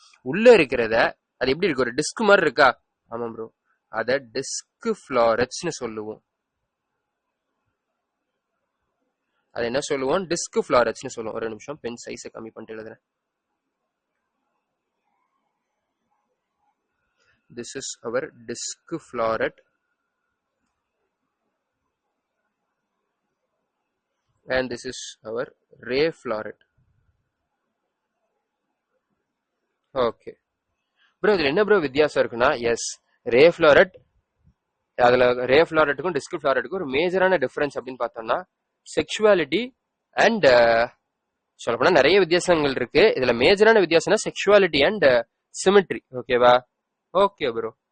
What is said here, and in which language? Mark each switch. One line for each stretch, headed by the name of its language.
Tamil: உள்ள இருக்கிறத அது எப்படி இருக்கு, ஒரு டிஸ்க் மாதிரி இருக்கா? ஆமா ப்ரோ, அத டிஸ்க் ஃபிளாரட்ஸ்னு சொல்லுவோம். அது என்ன சொல்லுவோம், டிஸ்க் ஃபிளாரட்ஸ்னு சொல்லுவோம். ஒரு நிமிஷம் பென் சைஸை கம்மி பண்ணிட்டு எழுதுறேன்.
English: This is our disc floret and this is our ray floret.
Tamil: Okay bro, இதுல என்ன ப்ரோ வித்தியாசம் இருக்குன்னா, எஸ் ரே ஃபிளாரட், அதுல ரே ஃபிளாரட்டுக்கும் டிஸ்க் ஃபிளாரட்டுக்கும் ஒரு மேஜரான டிஃபரன்ஸ் அப்படின்னு பார்த்தோம்னா செக்ஷுவாலிட்டி அண்ட் சொல்லப்போனா நிறைய வித்தியாசங்கள் இருக்கு. இதுல மேஜரான வித்தியாசம்னா செக்ஷுவாலிட்டி அண்ட் சிமெட்ரி. ஓகேவா? Okay bro.